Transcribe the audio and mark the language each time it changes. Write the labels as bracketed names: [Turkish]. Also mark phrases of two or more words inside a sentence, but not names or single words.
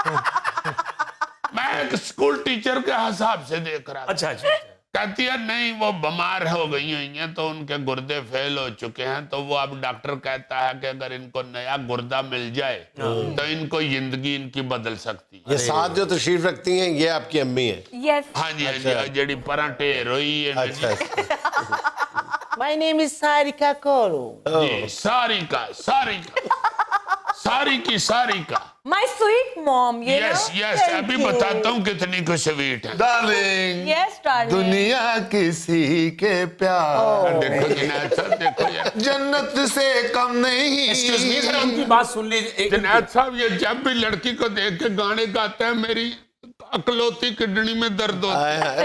[Urdu] میں ایک اسکول ٹیچر کے حساب سے دیکھ رہا تھا۔ اچھا۔ کہتی ہے نہیں، وہ بیمار ہو گئی ہیں تو ان کے گردے فیل ہو چکے ہیں، تو وہ اب ڈاکٹر کہتا ہے کہ اگر ان کو نیا گردہ مل جائے تو ان کو زندگی ان کی بدل سکتی ہے۔ یہ ساتھ جو تشریف رکھتی ہیں یہ آپ کی امی ہیں؟ ہاں جی ہاں جی، [Punjabi] جڑی پراں ٹھیر ہوئی ہے نا جی۔ [English] My name is Sarika Koro. [Urdu] جی، ساریکا [English] My sweet mom, you یس know? یس، [Urdu] ابھی بتاتا ہوں کتنی کو سویٹ ہے۔ ڈارلنگ، [English] Yes, darling. [Urdu] دنیا کسی کے پیار دیکھو جنید صاحب، دیکھو یار، جنت سے کم نہیں۔ [English] excuse me sir, [Urdu] ان کی بات سن لیجیے۔ جنید صاحب یہ جب بھی لڑکی کو دیکھ کے گانے گاتا ہے میری اکلوتی کڈنی میں درد ہوتا ہے۔